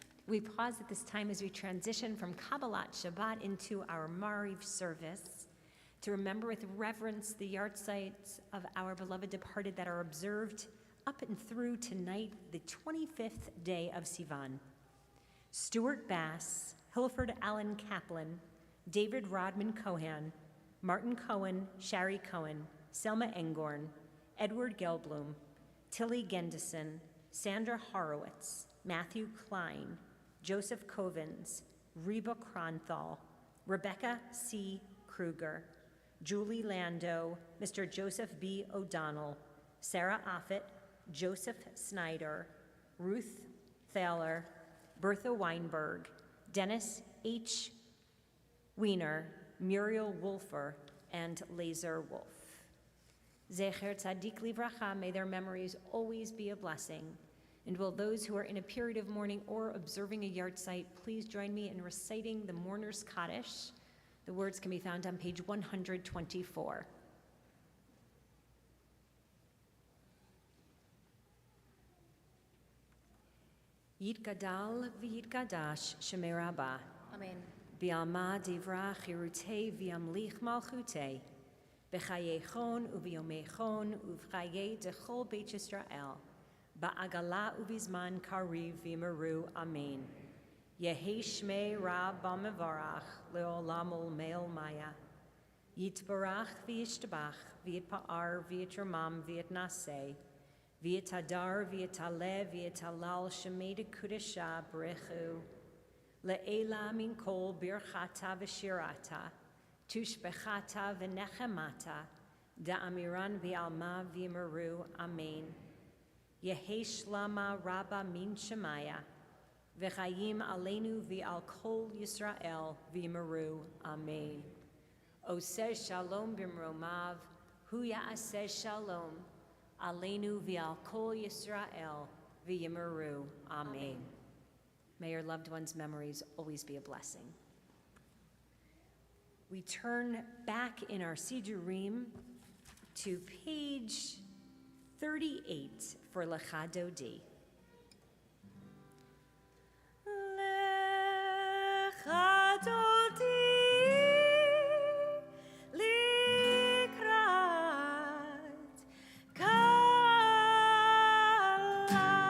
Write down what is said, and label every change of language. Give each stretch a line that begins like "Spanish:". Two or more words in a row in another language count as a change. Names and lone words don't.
English: We pause at this time as we transition from Kabbalat Shabbat into our Mariv service to remember with reverence the yahrzeits of our beloved departed that are observed up and through tonight, the 25th day of Sivan. Stuart Bass, Hilford Allen Kaplan, David Rodman Cohan, Martin Cohen, Shari Cohen, Selma Engorn, Edward Gelblum, Tilly Gendison, Sandra Horowitz, Matthew Klein, Joseph Covens, Reba Kronthal, Rebecca C. Kruger, Julie Lando, Mr. Joseph B. O'Donnell, Sarah Offit, Joseph Snyder, Ruth Thaler, Bertha Weinberg, Dennis H. Wiener, Muriel Wolfer, and Laser Wolf.
Hebrew: זכר צדיק לברכה,
English: may their memories always be a blessing. And will those who are in a period of mourning or observing a yahrzeit please join me in reciting the Mourner's Kaddish. The words can be found on page 124.
Aramaic: יתגדל ויתקדש שמה רבא. אמן. בעלמא די ברא כרעותה וימליך מלכותה. בחייכון וביומיכון ובחיי דכל בית ישראל. בעגלא ובזמן קריב ואמרו. אמן. יהא שמה רבא מברך לעלם עלמיא. יתברך וישתבח ויתפאר ויתרומם ויתנשא. ויתהדר ויתעלה ויתהלל שמה דקודשא בריך הוא. לעלא מן כל ברכתא ושירתא. תשבחתא ונחמתא דאמירן בעלמא ואמרו. אמן. יהא שלמא רבא מן שמיא. וחיים עלינו ועל כל ישראל ואמרו.
Hebrew: אמן עושה שלום במרומיו. הוא יעשה שלום. עלינו ועל כל ישראל ואמרו. אמן.
English: May your loved ones' memories always be a blessing. We turn back in our Sidurim to page 38 for Lecha Dodi.
Hebrew: לכה דודי לקראת כלה.